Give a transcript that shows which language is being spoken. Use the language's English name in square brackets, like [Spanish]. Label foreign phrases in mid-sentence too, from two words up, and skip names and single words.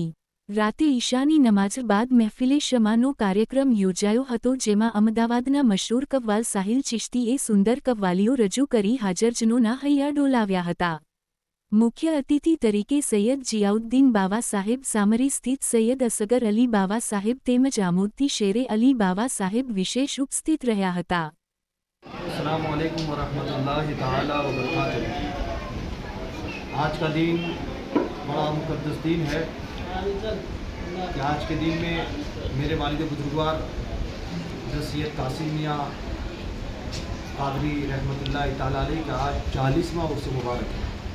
[Gujarati] રાતે ઈશાની નમાઝ બાદ મહેફિલે શમાનો કાર્યક્રમ યોજાયો હતો, જેમાં અમદાવાદના મશહૂર કવ્વાલ સાહિલ ચિશ્તીએ સુંદર કવ્વાલીઓ રજૂ કરી હાજરજનોના હૈયા ડોલાવ્યા હતા। મુખ્ય અતિથિ તરીકે સૈયદ જિયાઉદ્દીન બાવા સાહેબ સામરી સ્થિત સૈયદ અસગર અલી બાવા સાહેબ તેમજ આમોદથી શેરે અલી બાવા સાહેબ વિશેષ ઉપસ્થિત રહ્યા હતા। [Arabic] السلام عليكم ورحمة الله تعالى وبركاته. [Hindi] आज का दिन बड़ा मुक़द्दस दिन है कि आज के दिन में मेरे वालिद बुजुर्गवार सैयद कासिम मियाँ कादरी [Arabic] رحمة الله تعالى عليه [Hindi] का आज 40वां उर्स मुबारक है।